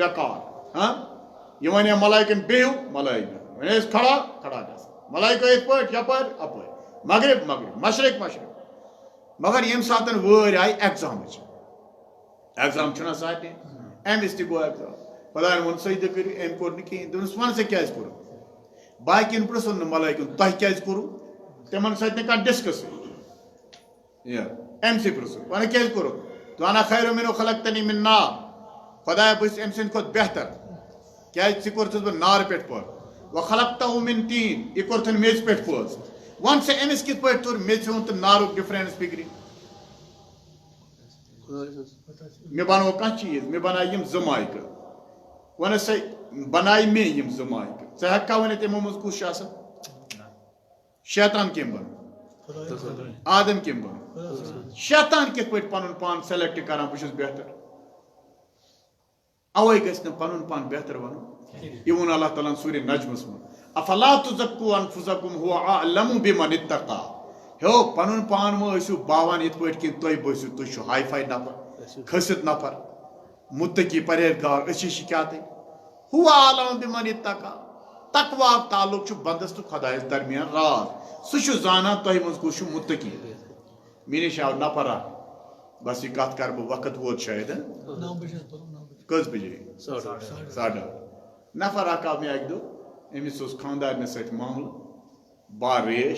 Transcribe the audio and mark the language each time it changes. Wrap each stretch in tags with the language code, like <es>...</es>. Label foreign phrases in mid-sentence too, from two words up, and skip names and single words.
<ks>وقار ہاں یہ ونیا ملائکن بہو ملائک ونیس کھڑا کھڑا گژھ ملائکہ یِتھ پٲٹھۍ یپٲرۍ اپٲرۍ مغرب مغرب مشرق مشرق مگر ییٚمہِ ساتہٕ وٲرۍ آیہِ ایگزامٕچ ایگزام چھُنہ سارنٕے أمِس تہِ گوٚو ایگزام خۄداین ووٚن سجدٕ کٔرِو أمۍ کوٚر نہٕ کِہیٖنۍ دوٚپنس وَن ژےٚ کیٛازِ کوٚرُتھ باقین پرٛژھُن نہٕ ملائکن تۄہہِ کیٛازِ کوٚروٕ تِمن سۭتۍ نہٕ کانٛہہ ڈسکسٕے أمسٕے پرٛژھُن وَنکھ کیٛازِ کوٚرُتھ</ks> <ar>انا خیر منو خلقتنی من نار</ar> <ks>خۄدایا بہٕ چھُس أمۍ سٕنٛدِ کھۄتہٕ بہتر کیٛازِ ژٕ کوٚرتھس بہٕ نارٕ پٮ۪ٹھ پٲدٕ</ks> <ar>وخلقتہُ من طین</ar> <ks>یہِ کوٚرتھن میٚژِ پٮ۪ٹھ پٲدٕ وَن سا أمِس کِتھ پٲٹھۍ توٚر میٚژِ ہُنٛد تہٕ نارُک ڈِفرنس فِکرِ مےٚ بنوو کانٛہہ چیٖز مےٚ بنایہِ یِم زٕ مایکہٕ وَنس سا بنایہِ مےٚ یِم زٕ مایکہٕ ژٕ ہٮ۪ککھا ؤنِتھ یِمو منٛز کُس چھُ اصل شیطان کٔمۍ بنوو آدم کٔمۍ بنوو شیطان کِتھ پٲٹھۍ پنُن پان سلیکٹ کران بہٕ چھُس بہتر اوے گژھِ نہٕ پنُن پان بہتر ونُن یہ ووٚن اللہ تعالیٰ ہن سورہ نجمس منٛز</ks> <ar>افلا تزکوا انفسکم هو اعلم بمن اتقى</ar> <ks>ہیو پنُن پان مہ ٲسِو باوان یِتھ پٲٹھۍ کِنۍ تُہۍ بٲسِو تُہۍ چھِو ہاے فاے نفر کھٔسِتھ نفر متقی پرہیزگار أچھی چھِ کیٛاہ تہِ</ks> <ar>هو اعلم بمن اتقى</ar> <ks>تقوا تعلق چھُ بندس تہٕ خۄدایس درمیان راز سُہ چھُ زانان تۄہہِ منٛز کُس چھُ متقی مےٚ نِش آو نفر اکھ بس یہ کتھ کرٕ بہٕ وقت ووت شاید کٔژ بجے 8:30 نفر اکھ آو مےٚ اکہِ دۄہ أمِس اوس خاندارنہِ سۭتۍ معاملہٕ با ریش</ks>